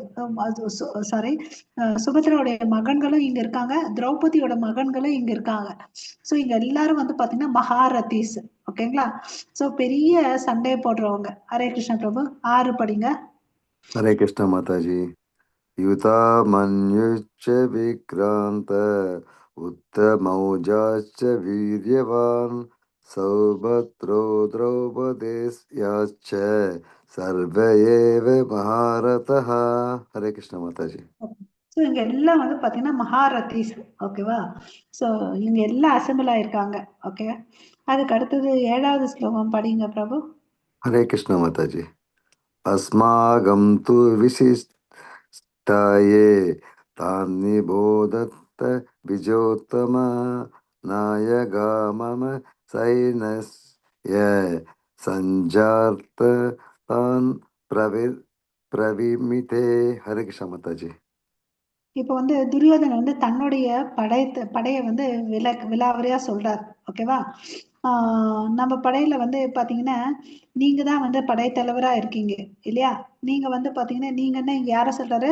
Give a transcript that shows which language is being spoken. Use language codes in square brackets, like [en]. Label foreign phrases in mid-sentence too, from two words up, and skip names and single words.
[ta] சாரி, சுபத்ராவுடைய மகன்களும் இங்க இருக்காங்க, திரௌபதியோட மகன்களும் இங்க இருக்காங்க. சோ இங்க எல்லாரும் வந்து பாத்தீங்கன்னா மகாரதீஸ். ஓகேங்களா? சோ பெரிய சண்டையை போடுறவங்க. ஹரே கிருஷ்ண பிரபு. 6 படிங்க. ஹரே கிருஷ்ண மாதாஜி. [sa] युतामन्युश्च विक्रान्त उत्तमौजाश्च वीर्यवान् सौभद्रो द्रौपदेयाश्च सर्व एव महारथः. हरे कृष्ण माताजी. [ta] ஸோ இங்க எல்லாம் வந்து பாத்தீங்கன்னா மகாரதீஸ். ஓகேவா? ஸோ இவங்க எல்லாம் அசம்பிள் ஆயிருக்காங்க. ஓகே, அதுக்கு அடுத்தது 7வது ஸ்லோகம் படிங்க பிரபு. [sa] हरे कृष्ण माताजी. अस्माकं तु विशिष्टाये तान्निबोधत्त विजोत्तम नायका मम सैन्यस्य सञ्जार्थ तान् प्रविमिते. हरे कृष्ण माताजी. [ta] இப்போ வந்து துரியோதனன் வந்து தன்னுடைய படையை வந்து விலாவரியா சொல்றார். ஓகேவா? நம்ம படையில வந்து பாத்தீங்கன்னா நீங்க தான் வந்து படைத்தலைவரா இருக்கீங்க இல்லையா? நீங்க வந்து பாத்தீங்கன்னா நீங்கன்னா இங்க யார சொல்றாரு?